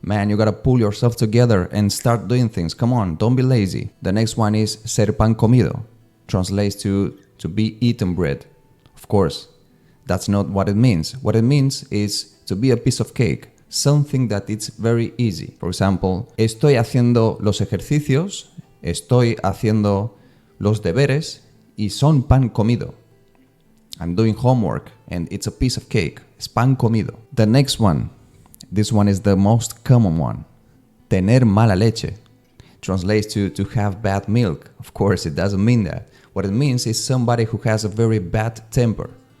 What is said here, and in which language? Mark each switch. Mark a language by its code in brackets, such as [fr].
[en] Man, you gotta pull yourself together and start doing things. Come on, don't be lazy. The next one is [es] ser pan comido. [en] Translates to be eaten bread. Of course, that's not what it means. What it means is to be a piece of cake. Something that it's very easy. For example, [es] estoy haciendo los ejercicios, estoy haciendo los deberes y son pan comido. [en] I'm doing homework and it's a piece of cake. [es] Es pan comido. [en] The next one, this one is the most common one. [es] Tener mala leche. [en] Translates to have bad milk. Of course, it doesn't mean that. What it means is somebody who has a very bad temper.